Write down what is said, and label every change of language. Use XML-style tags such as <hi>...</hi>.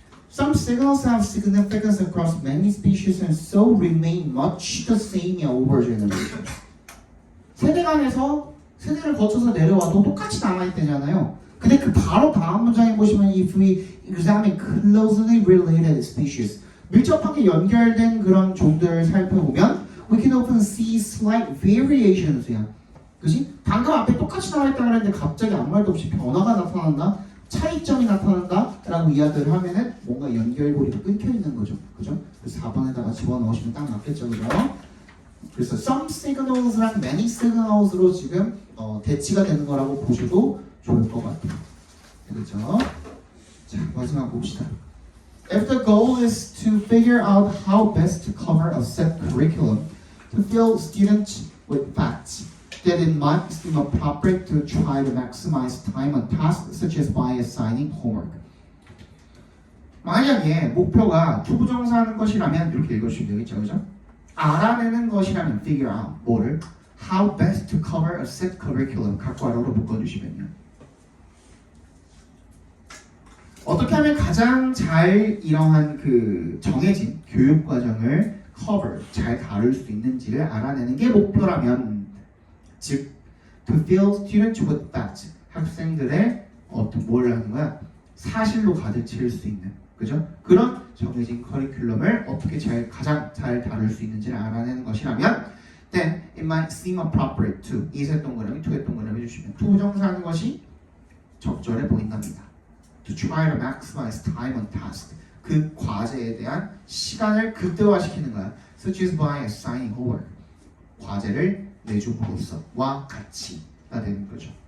<en>Some signals have significance across many species and so remain much the same over generations.</en> <ko>세대 간에서 세대를 거쳐서 내려와도 똑같이 남아있대잖아요. 근데 그 바로 다음 문장에 보시면</ko> <en>if we examine closely related species</en> <ko>밀접하게 연결된 그런 종들을 살펴보면</ko> <en>we can often see slight variations</en> <ko>야. 그지? 방금 앞에 똑같이 나와있다 그랬는데 갑자기 아무 말도 없이 변화가 나타난다? 차이점이 나타난다? 라고 이야기를 하면은 뭔가 연결고리가 끊겨 있는 거죠. 그죠? 그래서 4번에다가 집어넣으시면 딱 맞겠죠. 그죠? 그래서 some signals랑 many signals로 지금 대치가 되는 거라고 보셔도 좋을 것 같아요. 그렇죠? 자, 마지막 봅시다.</ko> <en>If the goal is to figure out how best to cover a set curriculum to fill students with facts, then it might seem appropriate to try to maximize time on tasks such as by assigning homework.</en> <ko>만약에 목표가 투부정사하는 것이라면 이렇게 읽으시면 되겠죠, 그죠? 알아내는 것이라면 figure out 뭐를?</ko> <en>How best to cover a set curriculum</en> <ko>각괄호로 묶어주시면요. 어떻게 하면 가장 잘 이러한 그 정해진 교육 과정을 cover 잘 다룰 수 있는지를 알아내는 게 목표라면, 즉</ko> <en>to fill students with facts</en> <ko>학생들의 어떤 뭘 하는 거야? 사실로 가득 채울 수 있는, 그죠? 그런 정해진 커리큘럼을 어떻게 가장 잘 다룰 수 있는지를 알아내는 것이라면</ko> <en>then it might seem appropriate to</en> <ko>이세 동그라미 to의 동그라미 해주시면 투부정사하는 것이 적절해 보인답니다.</ko> <en>To try to maximize time on task</en> <ko>그 과제에 대한 시간을 극대화시키는 거야.</ko> <en>Such as by assigning homework</en> <ko>과제를 내줌으로써와 같이가 되는 거죠.</ko>